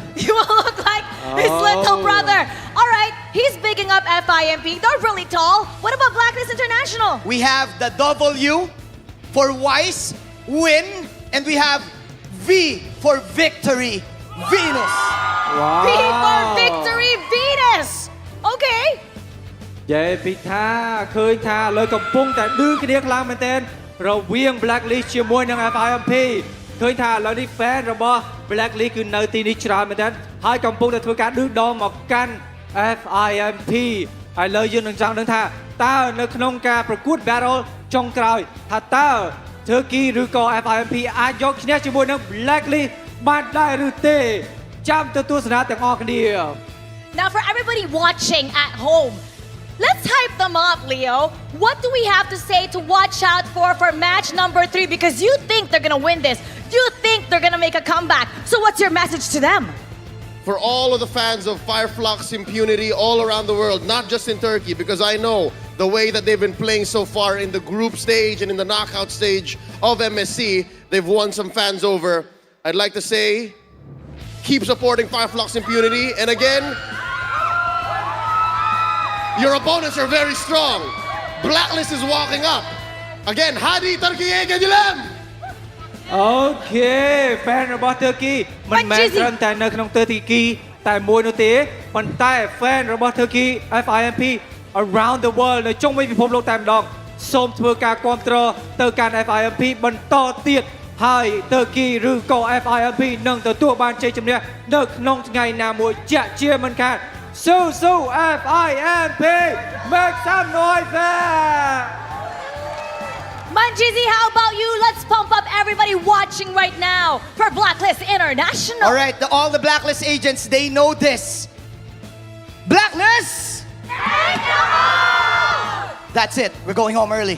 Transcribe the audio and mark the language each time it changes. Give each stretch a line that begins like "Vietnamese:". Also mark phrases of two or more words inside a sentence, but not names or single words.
English: You will look like his little brother. All right, he's bigging up FIMP. They're really tall. What about Blacklist International? We have the W for Wise, win, and we have V for victory, Venus. Wow. V for victory, Venus. Okay.
Khmer: យេពីថាឃើញថាលើកំពុងតែឌឺគ្នាខ្លាំងមែនទែនរវាង Blacklist ជាមួយនឹង FIMP ឃើញថាឥឡូវនេះ fan របស់ Blacklist គឺនៅទីនេះច្រើនមែនទែនហើយកំពុងតែធ្វើការឌឺដងមកកាន់ FIMP ហើយលើយើងនឹងចង់ដឹងថាតើនៅក្នុងការប្រកួត battle ចុងក្រោយថាតើ Turkey ឬក៏ FIMP អាចយកឈ្នះជាមួយនឹង Blacklist បានដែរឬទេចាំទៅទស្សនាទាំងអស់គ្នា
English: Now for everybody watching at home, let's hype them up, Leo. What do we have to say to watch out for match number 3? Because you think they're gonna win this. You think they're gonna make a comeback. So what's your message to them? For all of the fans of Fire Flux Impunity all around the world, not just in Turkey, because I know the way that they've been playing so far in the group stage and in the knockout stage of MSC, they've won some fans over. I'd like to say, keep supporting Fire Flux Impunity. And again, your opponents are very strong. Blacklist is walking up. Again,
Turkish: Hadi Turkiye Gajilam!
Khmer: អូខេ fan របស់ Turkey មិនមែនត្រឹមតែនៅក្នុង Turkey តែមួយនោះទេប៉ុន្តែ fan របស់ Turkey FIMP
English: around the world
Khmer: នៅជុំវិញពិភពលោកតែម្ដងសូមធ្វើការគាំទ្រទៅកាន់ FIMP បន្តទៀតហើយ Turkey ឬក៏ FIMP នឹងទទួលបានជ័យជំនះនៅក្នុងថ្ងៃណាមួយជាក់ជាមិនខានสู้ FIMP
English: make some noise there Manjizi, how about you? Let's pump up everybody watching right now for Blacklist International. All right, all the Blacklist agents, they know this. Blacklist! That's it. We're going home early.